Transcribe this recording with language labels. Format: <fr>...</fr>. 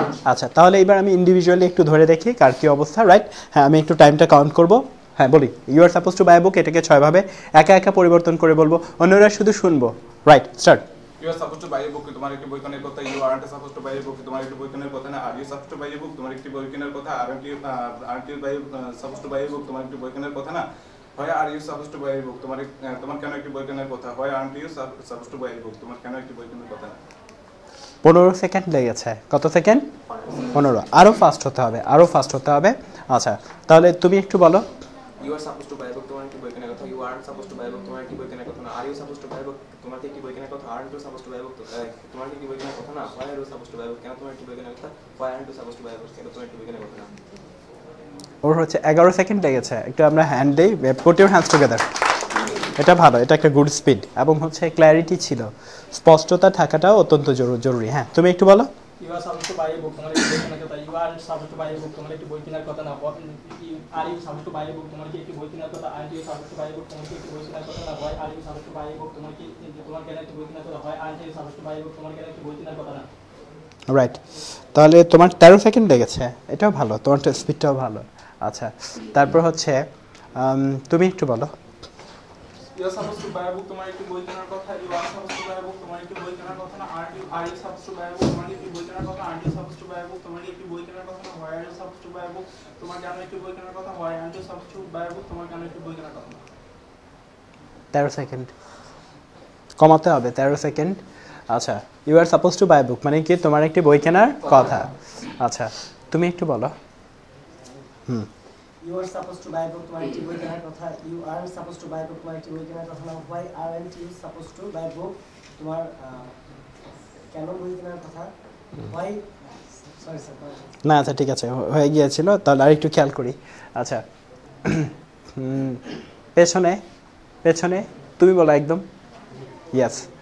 <bn>আচ্ছা, তাহলে এবার আমি ইন্ডিভিজুয়ালি একটু ধরে দেখি কার কি অবস্থা, রাইট? হ্যাঁ, আমি একটু টাইমটা কাউন্ট করব। হ্যাঁ, বলি,</bn> <en>you are suppose to buy a book,</en> <bn>এটাকে 6 ভাবে একা একা পরিবর্তন করে বলবো, অন্যরা শুধু শুনবো, right? Start.</bn> <en>You are supposed to buy a book,</en> <bn>তোমার একটি বই কেনার কথা।</bn> <en>You aren't supposed to buy a book,</en> <bn>তোমার একটি বই কেনার কথা না।</bn> <en>Are you supposed to buy a book,</en> <bn>তোমার একটি বই কেনার কথা।</bn> <en>Aren't you supposed to buy a book,</en> <bn>তোমার একটি বই কেনার কথা না।</bn> <en>Why are you supposed to buy a book,</en> <bn>তোমার কেন একটি বই কেনার কথা।</bn> <en>Why aren't you supposed to buy a book,</en> <bn>তোমার কেন একটি বই কেনার কথা না। 15 সেকেন্ড লেগেছে। কত সেকেন্ড? 15। আরো ফাস্ট হতে হবে, আরো ফাস্ট হতে হবে। আচ্ছা, তাহলে তুমি একটু বলো।</bn> <en>You are supposed to buy a book,</en> <bn>তোমার একটি বই কেনার কথা।</bn> <en>You aren't supposed to buy a book,</en> <bn>তোমার একটি বই কেনার কথা না।</bn> <en>Are you supposed to buy a book,</en> <bn>তোমার কি একটি বই কেনার কথা।</bn> <en>Aren't you supposed to buy a book,</en> <bn>তোমার কি একটি বই কেনার কথা না।</bn> <en>Why are you supposed to buy a book,</en> <bn>কেন তোমার একটি বই কেনার কথা।</bn> <en>Why aren't you supposed to buy a book,</en> <bn>কেন তোমার একটি বই কেনার কথা না। ওর হচ্ছে 11 সেকেন্ড লেগেছে। একটু আমরা হ্যান্ড দেই,</bn> <en>Put your hands together.</en> <bn>এটা ভালো, এটা একটা গুড স্পিড এবং হচ্ছে ক্ল্যারিটি ছিল, স্পষ্টতা থাকাটাও অত্যন্ত জরুরি। হ্যাঁ, তুমি একটু বলো।</bn> <en>You are supposed to buy a book,</en> <bn>তোমার একটি বই কেনার কথা।</bn> <en>You aren't supposed to buy a book,</en> <bn>তোমার একটি বই কেনার কথা না।</bn> <en>Are you supposed to buy a book,</en> <bn>তোমার কি একটি বই কেনার কথা।</bn> <en>Aren't you supposed to buy a book,</en> <bn>তোমার কি একটি বই কেনার কথা না।</bn> <en>Why are you supposed to buy a book,</en> <bn>তোমার কেন একটি বই কেনার কথা।</bn> <en>Why aren't you supposed to buy a book,</en> <bn>তোমার কেন একটি বই কেনার কথা না। রাইট, তাহলে তোমার 13 সেকেন্ড লেগেছে, এটাও ভালো, তোমার স্পিডটাও ভালো। আচ্ছা, তারপর হচ্ছে তুমি একটু বলো।</bn> <en>You are supposed to buy a book,</en> <bn>তোমার একটি বই কেনার কথা।</bn> <en>You are supposed to buy a book,</en> <bn>তোমার একটি বই কেনার কথা না।</bn> <en>Are you supposed to buy a book,</en> <bn>তোমার একটি বই কেনার কথা।</bn> <en>Aren't you supposed to buy a book,</en> <bn>তোমার একটি বই কেনার কথা না।</bn> <en>Why are you supposed to buy a book,</en> <bn>তোমার কেন একটি বই কেনার কথা।</bn> <en>Why aren't you supposed to buy a book,</en> <bn>তোমার কেন একটি বই কেনার কথা না। 13 সেকেন্ড কমাতে হবে, 13 সেকেন্ড। আচ্ছা,</bn> <en>you are suppose to buy book</en> <bn>মানে কি তোমার একটি বই কেনার কথা। আচ্ছা, তুমি একটু বলো।</bn> <en>You are supposed to buy a book,</en> <bn>তোমার একটি বই কেনার কথা।</bn> <en>You aren't supposed to buy a book,</en> <bn>তোমার একটি বই কেনার কথা না।</bn> <en>Why aren't you supposed to buy a book,</en> <bn>তোমার কেন বই কেনার কথা।</bn> <en>Why</en> <bn>sorry sir. না, আচ্ছা ঠিক আছে, হয়ে গিয়েছিল। তাহলে আর একটু খেয়াল করি। আচ্ছা, পেছনে পেছনে তুমি বলো একদম। ইয়েস।</bn>